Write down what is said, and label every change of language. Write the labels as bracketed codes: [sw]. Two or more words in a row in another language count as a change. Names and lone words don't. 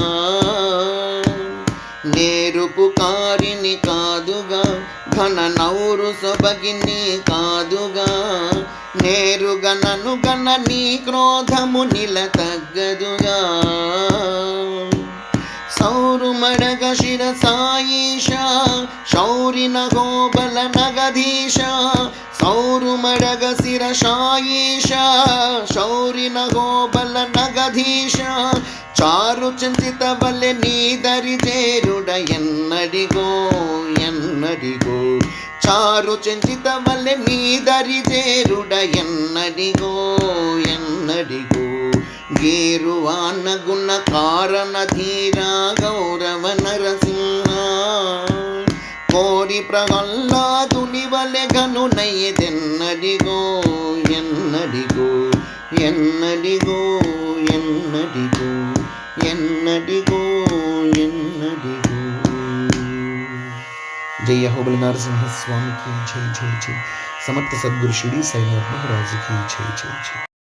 [te] నేరుపు కారిని కాదుగా ఘన నౌరు సొబగిని కాదుగా నేరుగా నన్ను గన నీ క్రోధము నిలతగ్గదుగా. సౌరుమడగ శిరసాయీష శౌరిన గోబల నగధీష సౌరుమడగ శిరసాయీష శౌరిన గోబల నగధీశ చారు చంచిత బల్లె నీదరి చేరుడ ఎన్నడిగో ఎన్నడిగో చారు చెంచిత వల్లె నీదరి చేరుడ ఎన్నడిగో ఎన్నడిగో గేరువానగుణ కారణ ధీరా గౌరవ నరసింహ కోరి ప్రహ్లాదుని వలె గనునయ్యదెన్నడిగో ఎన్నడిగో ఎన్నడిగో ఎన్నడిగో ఎన్నడిగో ఎన్నడిగో. [hi] जय अहोबल नरसिंह स्वामी की जय जय जय. समर्थ सद्गुरु शिरडी साईनाथ महाराज की जय जय जय.